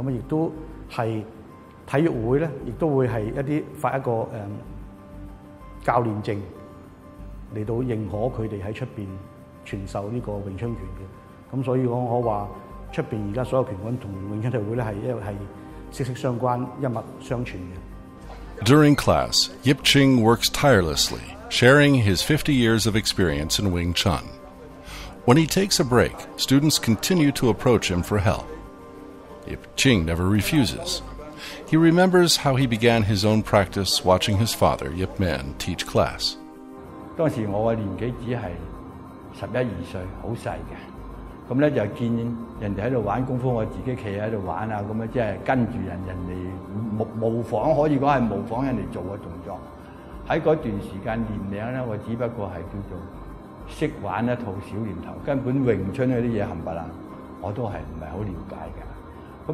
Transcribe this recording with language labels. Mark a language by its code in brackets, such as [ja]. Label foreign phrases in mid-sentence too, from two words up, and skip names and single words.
[yue] 咁亦都係體育會咧，亦都會係發一個教練證嚟到認可佢哋喺出邊傳授呢個詠春拳嘅。咁所以我話出邊而家所有拳館同詠春體育會咧係息息相關、一脈相傳嘅。 [en] During class, Yip Ching works tirelessly, sharing his 50 years of experience in Wing Chun. When he takes a break, students continue to approach him for help. Yip Ching never refuses. He remembers how he began his own practice watching his father, Yip Man, teach class. [yue] 當時我嘅年紀只係11、12歲，好細嘅。咁咧就見人哋喺度玩功夫，我自己企喺度玩啊，咁樣即係跟住人哋模仿，可以講係模仿人哋做嘅動作。喺嗰段時間年齡咧，我只不過係叫做識玩一套小念頭，根本詠春嗰啲嘢冚唪唥我都係唔係好了解嘅。